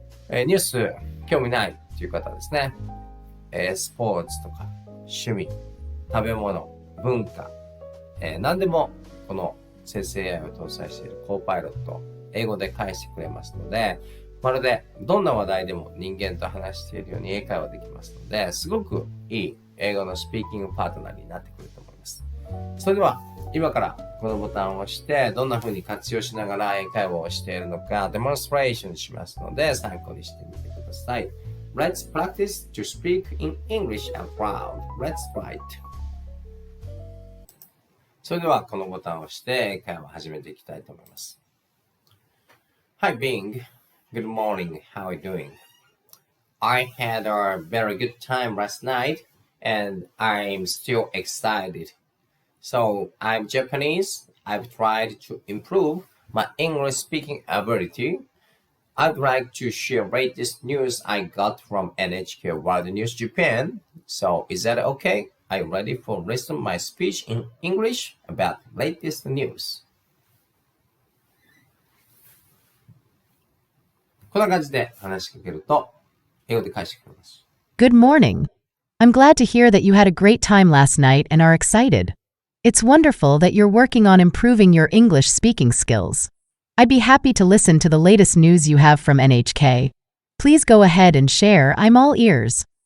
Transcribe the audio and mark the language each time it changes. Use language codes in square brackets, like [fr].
[ja] ニュース興味ないという方はですね、スポーツとか趣味、食べ物、文化、何でもこの生成 AI を搭載しているコーパイロット、英語で返してくれますので、まるでどんな話題でも人間と話しているように英会話できますので、すごくいい英語のスピーキングパートナーになってくると思います。それでは、今からこのボタンを押して、どんな風に活用しながら英会話をしているのか、デモンストレーションしますので、参考にしてみてください。 [en] Let's practice to speak in English out loud. Let's try it. [ja] それでは、このボタンを押して、英会話を始めていきたいと思います。 [en] Hi Bing, good morning, how are you doing? I had a very good time last night and I'm still excited. So I'm Japanese, I've tried to improve my English speaking ability. I'd like to share latest news I got from NHK World News Japan. So is that okay? Are you ready for listen my speech in English about latest news? [ja] こんな感じで話しかけると、英語で返してくれます。 [en] Good morning. I'm glad to hear that you had a great time last night and are excited. It's wonderful that you're working on improving your English speaking skills. I'd be happy to listen to the latest news you have from NHK. Please go ahead and share. I'm all ears.